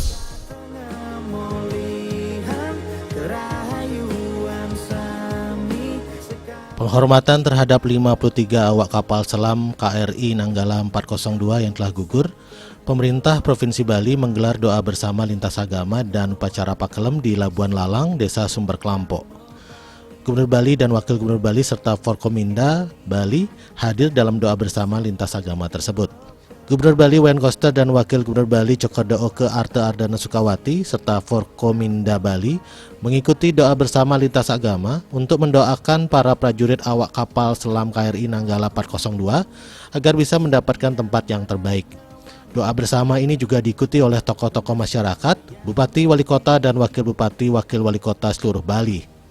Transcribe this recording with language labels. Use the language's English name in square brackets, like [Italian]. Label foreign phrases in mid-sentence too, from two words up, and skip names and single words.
[Indonesian] Penghormatan terhadap 53 awak kapal selam KRI Nanggala 402 yang telah gugur, pemerintah Provinsi Bali menggelar doa bersama lintas agama dan upacara pakelem di Labuan Lalang, Desa Sumber Kelampok. Gubernur Bali dan Wakil Gubernur Bali serta Forkominda Bali hadir dalam doa bersama lintas agama tersebut. Gubernur Bali Wayan Koster dan Wakil Gubernur Bali Cokorda Oke Arta Ardana Sukawati serta Forkominda Bali mengikuti doa bersama lintas agama untuk mendoakan para prajurit awak kapal selam KRI Nanggala 402 agar bisa mendapatkan tempat yang terbaik. Doa bersama ini juga diikuti oleh tokoh-tokoh masyarakat, Bupati, Wali Kota, dan Wakil Bupati, Wakil Wali Kota seluruh Bali.